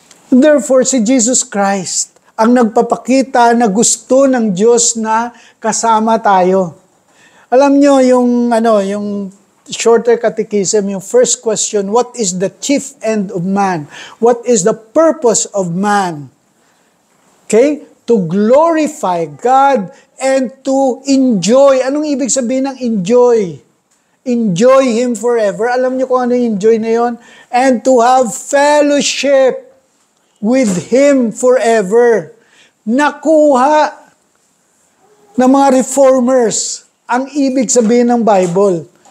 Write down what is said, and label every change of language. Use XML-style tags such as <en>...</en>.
<tl>Therefore, si Jesus Christ ang nagpapakita na gusto ng Diyos na kasama tayo. Alam nyo,</tl> <en>yung shorter catechism, yung first question, what is the chief end of man? What is the purpose of man? Okay? To glorify God and to enjoy.</en> <tl>Anong ibig sabihin ng enjoy?</tl> <en>Enjoy Him forever.</en> <tl>Alam niyo kung ano yung enjoy na yon?</tl> <en>And to have fellowship with Him forever.</en> <tl>Nakuha ng mga reformers ang ibig sabihin ng Bible.</tl>